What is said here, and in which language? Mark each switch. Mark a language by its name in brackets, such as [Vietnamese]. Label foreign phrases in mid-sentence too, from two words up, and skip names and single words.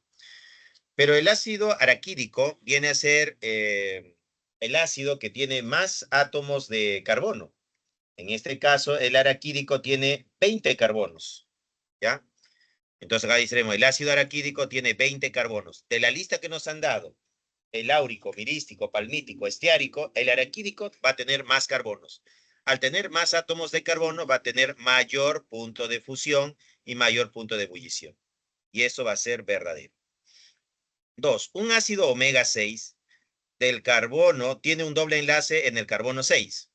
[Spanish] Pero el ácido araquídico viene a ser el ácido que tiene más átomos de carbono. En este caso, el araquídico tiene 20 carbonos, ¿ya? Entonces acá diremos, el ácido araquídico tiene 20 carbonos. De la lista que nos han dado, el áurico, mirístico, palmítico, estiárico, el araquídico va a tener más carbonos. Al tener más átomos de carbono, va a tener mayor punto de fusión y mayor punto de ebullición. Y eso va a ser verdadero. 2. Un ácido omega 6 del carbono tiene un doble enlace en el carbono 6.